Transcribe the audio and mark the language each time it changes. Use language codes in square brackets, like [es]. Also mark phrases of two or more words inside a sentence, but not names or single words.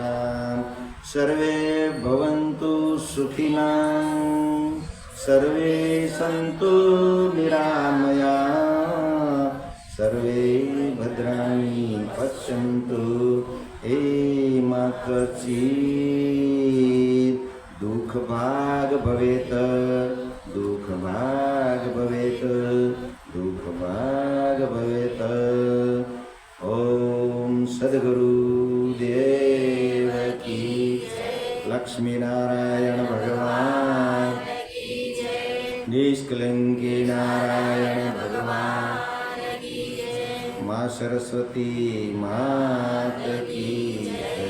[sa] सर्वे भवन्तु सुखिनः, सर्वे सन्तु निरामयाः, सर्वे भद्राणि पश्यन्तु मा कश्चित् દુઃખ ભાગ ભવેત, દુઃખ ભાગ ભવેત, દુઃખ ભાગ ભવેત. [gu] ઓમ સદગુરુ દેવ કી લક્ષ્મીનારાયણ ભગવાન નિષ્કલંકી નારાયણ ભગવાન મા સરસ્વતી માત કી જય.